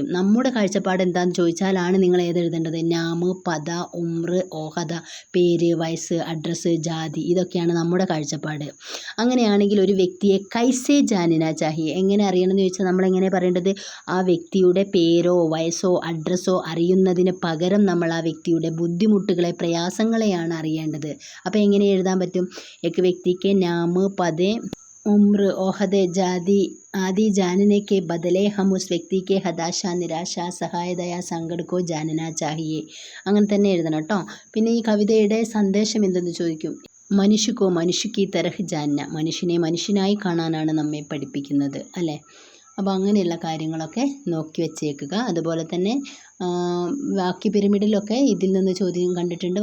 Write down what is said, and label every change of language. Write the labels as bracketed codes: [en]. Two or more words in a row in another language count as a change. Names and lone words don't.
[ml] നമ്മുടെ കാഴ്ചപ്പാട് എന്താണെന്ന് ചോദിച്ചാലാണ് നിങ്ങൾ ഏതെഴുതേണ്ടത്? [hi] नाम, पद, उम्र, ओहदा, [ml] പേര്, വയസ്സ്, അഡ്രസ്സ്, ജാതി, ഇതൊക്കെയാണ് നമ്മുടെ കാഴ്ചപ്പാട്. അങ്ങനെയാണെങ്കിൽ ഒരു വ്യക്തിയെ [hi] कैसे जानना चाहिए, [ml] എങ്ങനെ അറിയണമെന്ന് ചോദിച്ചാൽ നമ്മളെങ്ങനെ പറയേണ്ടത്? ആ വ്യക്തിയുടെ പേരോ വയസ്സോ അഡ്രസ്സോ അറിയുന്നതിന് പകരം നമ്മൾ ആ വ്യക്തിയുടെ ബുദ്ധിമുട്ടുകളെ, പ്രയാസങ്ങളെയാണ് അറിയേണ്ടത്. അപ്പോൾ എങ്ങനെ എഴുതാൻ പറ്റും? [hi] एक व्यक्ति के नाम, पद, उम्र, ओहदे, जाति आदि जानने के बदले हम उस व्यक्ति के हताशा, निराशा, सहायता, संकट को जानना चाहिए. [ml] അങ്ങനെ തന്നെ എഴുതണം കേട്ടോ. പിന്നെ ഈ കവിതയുടെ സന്ദേശം എന്തെന്ന് ചോദിക്കും. [hi] मनुष्य को मनुष्य की तरह जानना, [ml] മനുഷ്യനെ മനുഷ്യനായി കാണാനാണ് നമ്മെ പഠിപ്പിക്കുന്നത് അല്ലേ. അപ്പോൾ അങ്ങനെയുള്ള കാര്യങ്ങളൊക്കെ നോക്കി വെച്ചേക്കുക. അതുപോലെ തന്നെ വാക്യ പിരമിഡിലൊക്കെ ഇതിൽ നിന്ന് ചോദ്യം കണ്ടിട്ടുണ്ട്.